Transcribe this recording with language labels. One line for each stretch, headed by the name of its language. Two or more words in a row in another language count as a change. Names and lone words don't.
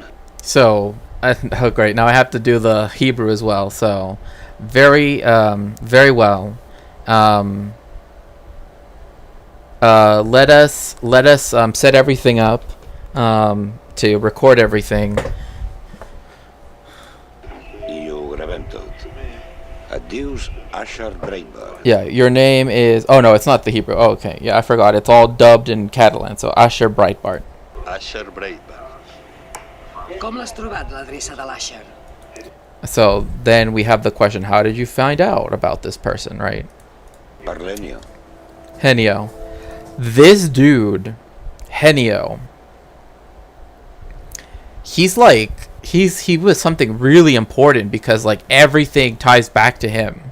English: So, oh great, now I have to do the Hebrew as well. So, very well. Let us set everything up to record everything.
Catalan: I ho gravem tot. Et dius Asher Breitbart.
English: Yeah, your name is... Oh, no, it's not the Hebrew. Oh, okay. Yeah, I forgot. It's all dubbed in Catalan. So, Asher Breitbart. Asher Breitbart.
Catalan: Com l'has trobat, l'adreça de l'Asher?
English: So, then we have the question, how did you find out about this person, right?
Catalan: Per l'Ennio. Henio.
English: This dude, Henio, he was something really important because like everything ties back to him.